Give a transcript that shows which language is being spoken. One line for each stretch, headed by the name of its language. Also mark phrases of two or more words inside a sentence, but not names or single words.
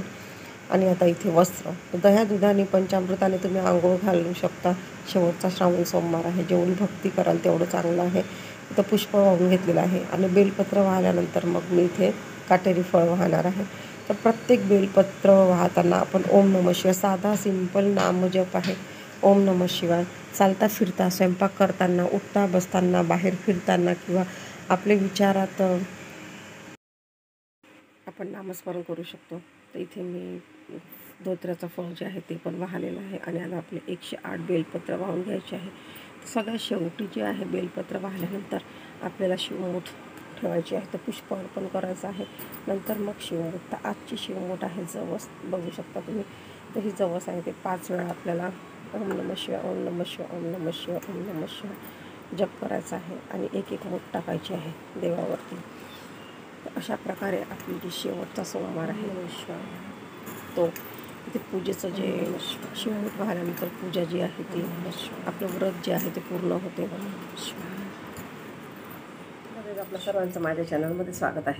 Marathi: आणि आता इथे वस्त्र, दह्या दुधाने पंचामृताने तुम्ही आंघोळ घालू शकता. शेवटचा श्रावण सोमवार आहे, जेवढी भक्ती कराल तेवढं चांगलं आहे. इथं पुष्प वाहून घेतलेलं आहे आणि बेलपत्र वाहिल्यानंतर मग मी इथे काटेरी फळ वाहणार आहे. तर प्रत्येक बेलपत्र वाहताना आपण
Sanskrit: ओम नमः शिवाय,
Marathi: साधा सिंपल नामजप आहे.
Sanskrit: ओम नमः शिवाय
Marathi: चालता फिरता, स्वयंपाक करताना, उठता बसताना, बाहेर फिरताना किंवा आपले विचारात आपण नामस्मरण करू शकतो. तर इथे मी धोत्र्याचं फळ जे आहे ते पण वाहलेलं आहे आणि आता आपले 108 बेलपत्र वाहून घ्यायचे आहे. सगळ्यात शेवटी जे आहे बेलपत्र वाहिल्यानंतर आपल्याला शिवमूठ ठेवायची आहे. तर पुष्प अर्पण करायचं आहे, नंतर मग शिवमूठ. तर आजची शिवमूठ आहे जवस, बघू शकता तुम्ही. तर ही जवस आहे ते 5 वेळा आपल्याला
Sanskrit: ओम नमः शिवाय, ओम नमः शिवाय, ओम नमः शिवाय, ओम नमः शिवाय
Marathi: जप करायचा आहे आणि एक एक मूठ टाकायची आहे देवावरती. अशा प्रकारे आपली जी शेवटचा सोमवार आहे तो इथे पूजेचं जे शिवमूठ वाहिल्यानंतर पूजा जी आहे ती, आपलं व्रत जे आहे ते पूर्ण होते. आपलं सर्वांचं माझ्या चॅनलमध्ये स्वागत आहे.